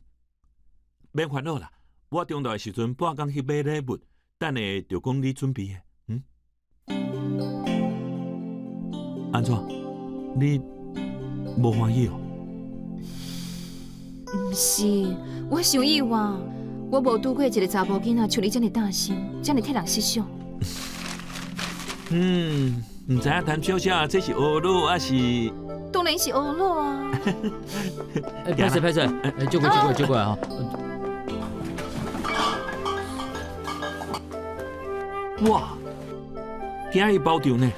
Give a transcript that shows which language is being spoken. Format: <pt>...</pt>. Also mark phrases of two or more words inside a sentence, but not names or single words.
<nan>免烦恼啦，我中昼的时阵半工去买礼物，等下就讲你准备的。安怎？你无欢喜哦？毋是，我想意外，我无拄过一个查甫囡仔像你这么大心，这么替人设想。毋知影谭小姐这是学老还是？当然是学老啊。拍摄，借过来哈。哇，今日包场呢？</nan>